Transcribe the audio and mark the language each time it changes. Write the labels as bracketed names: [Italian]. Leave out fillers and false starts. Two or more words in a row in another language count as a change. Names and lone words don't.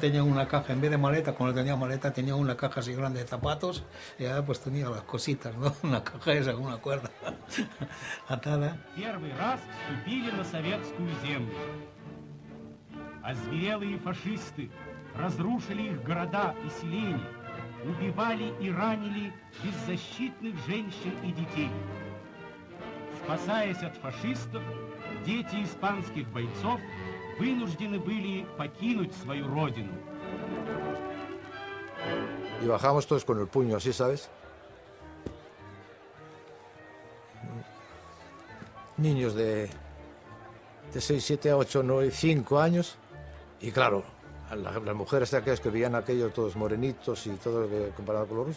[Spanish] tenía una caja, en vez de maleta, cuando tenía maleta tenía una caja así grande de zapatos, y ya pues tenía las cositas, ¿no? Una caja esa con una cuerda atada. [Russian] Первый раз вступили на советскую землю. Озверелые фашисты разрушили их города и селения, убивали и ранили беззащитных женщин и детей. Спасаясь от фашистов, дети испанских бойцов вынуждены были покинуть свою родину. [Spanish] Y bajamos todos con el puño así, ¿sabes? Niños de 6, 7, 8, 9, 5 años. Y claro, las mujeres aquellas que veían aquello todos morenitos y todo lo que comparado con los rusos.